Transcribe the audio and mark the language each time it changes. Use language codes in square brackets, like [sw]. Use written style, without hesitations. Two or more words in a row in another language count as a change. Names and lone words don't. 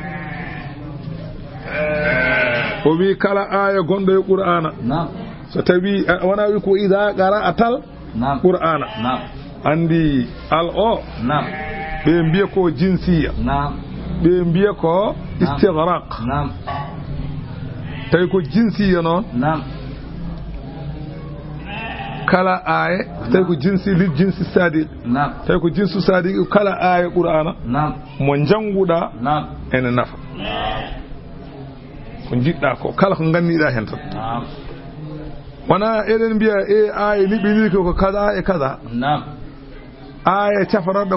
[ff] o wi kala aya gondo e qur'ana so tawi wona wi ko ida [ar] قراءة القرآن [ff] andi al o ɓe mbiya ko jinsiya ɓe mbiya ko istighraq tawi ko jinsiya noon kala aya tawi ko [ar] جنسي للجنس صادق [ff] tawi ko jinsu sadiq kala aya qur'ana mo janguɗa ene nafa ko jiɗɗa ko kala ko ganniɗa hen tan wona eɗen mbiya e aya liɓiniri ko kaza e kaza aya cafaranɗo